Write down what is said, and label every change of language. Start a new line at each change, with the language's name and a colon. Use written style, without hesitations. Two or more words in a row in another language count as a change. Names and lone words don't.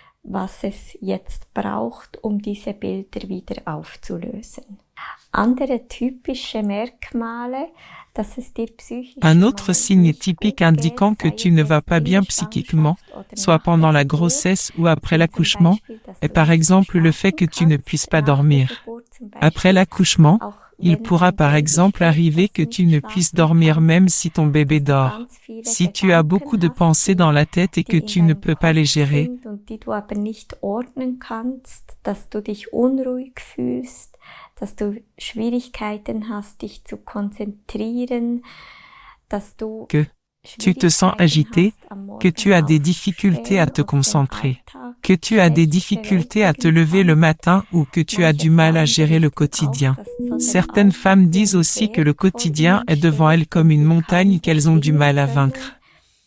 French: Un autre signe typique indiquant que tu ne vas pas bien psychiquement, soit pendant la grossesse ou après l'accouchement, est par exemple le fait que tu ne puisses pas dormir. Après l'accouchement, il pourra par exemple arriver que tu ne puisses dormir même si ton bébé dort. Si tu as beaucoup de pensées dans la tête et que tu ne peux pas les gérer,
German: dass du Schwierigkeiten hast, dich zu konzentrieren,
French: que tu te sens agité, que tu as des difficultés à te concentrer, que tu as des difficultés à te lever le matin ou que tu as du mal à gérer le quotidien. Certaines femmes disent aussi que le quotidien est devant elles comme une montagne qu'elles ont du mal à vaincre.